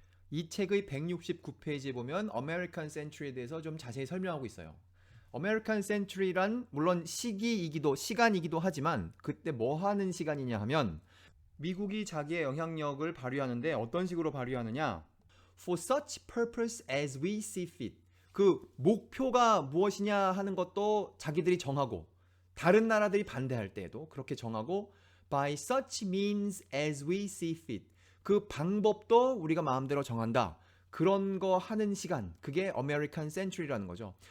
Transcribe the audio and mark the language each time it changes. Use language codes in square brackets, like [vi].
[ko] 이 책의 169페이지에 보면 American Century에 대해서 좀 자세히 설명하고 있어요. American Century란 물론 시간이기도 하지만 그때 뭐 하는 시간이냐 하면 미국이 자기의 영향력을 발휘하는데 어떤 식으로 발휘하느냐? [en] For such purpose as we see fit. [ko] 그 목표가 무엇이냐 하는 것도 자기들이 정하고, 다른 나라들이 반대할 때에도 그렇게 정하고, [en] by such means as we see fit. [ko] 그 방법도 우리가 마음대로 정한다. 그런 거 하는 시간, 그게 American Century라는 거죠.